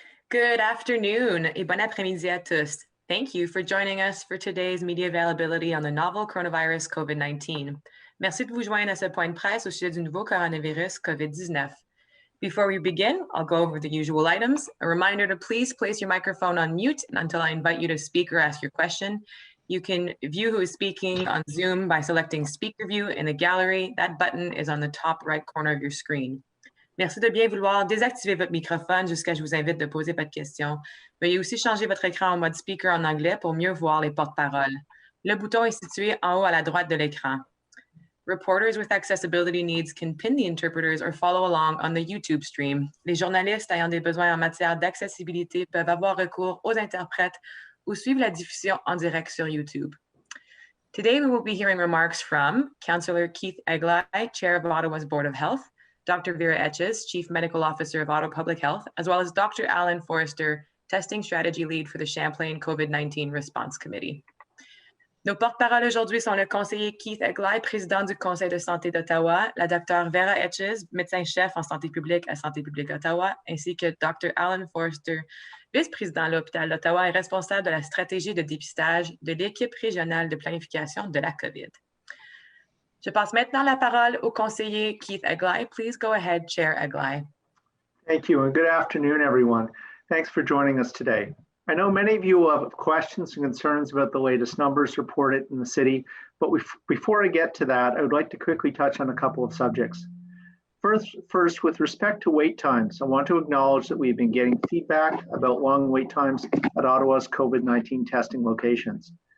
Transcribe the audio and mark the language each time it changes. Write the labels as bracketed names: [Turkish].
[English] Good afternoon [French] et bon après-midi à tous. [English] Thank you for joining us for today's media availability on the novel coronavirus COVID-19. [French] Merci de vous joindre à ce point de presse au sujet du nouveau coronavirus COVID-19. [English] Before we begin, I'll go over the usual items. A reminder to please place your microphone on mute until I invite you to speak or ask your question. You can view who is speaking on Zoom by selecting Speaker View in the gallery. That button is on the top right corner of your screen. [French] Merci de bien vouloir désactiver votre microphone jusqu'à ce que je vous invite de poser votre question. Veuillez aussi changer votre écran en mode speaker en anglais pour mieux voir les porte-paroles. Le bouton est situé en haut à la droite de l'écran. [English] Reporters with accessibility needs can pin the interpreters or follow along on the YouTube stream. [French] Les journalistes ayant des besoins en matière d'accessibilité peuvent avoir recours aux interprètes ou suivre la diffusion en direct sur YouTube. [English] Today, we will be hearing remarks from Councillor Keith Eglai, Chair of Ottawa's Board of Health, Dr. Vera Etches, Chief Medical Officer of Ottawa Public Health, as well as Dr. Alan Forrester, Testing Strategy Lead for the Champlain COVID-19 Response Committee. [French] Nos porte-paroles aujourd'hui sont le conseiller Keith Eglai, président du Conseil de santé d'Ottawa, la Dr. Vera Etches, médecin-chef en santé publique à Santé publique Ottawa, ainsi que Dr. Alan Forrester, vice-président de l'hôpital d'Ottawa et responsable de la stratégie de dépistage de l'équipe régionale de planification de la COVID. Je passe maintenant la parole au conseiller Keith Eglai. [English] Please go ahead, Chair Eglai. Thank you, and good afternoon, everyone. Thanks for joining us today. I know many of you will have questions and concerns about the latest numbers reported in the city, but before I get to that, I would like to quickly touch on a couple of subjects. First, with respect to wait times, I want to acknowledge that we've been getting feedback about long wait times at Ottawa's COVID-19 testing locations.